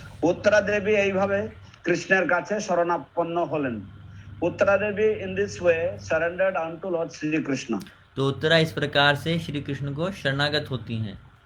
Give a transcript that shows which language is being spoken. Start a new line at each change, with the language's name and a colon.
Bangla: উত্তরা দেবী এইভাবে কৃষ্ণের কাছে শরণাপন্ন হলেন।
English: Uttara Devi in this way surrendered unto Lord Sri Krishna.
Hindi: तो उत्तरा इस प्रकार से श्री कृष्ण को शरणागत होती हैं।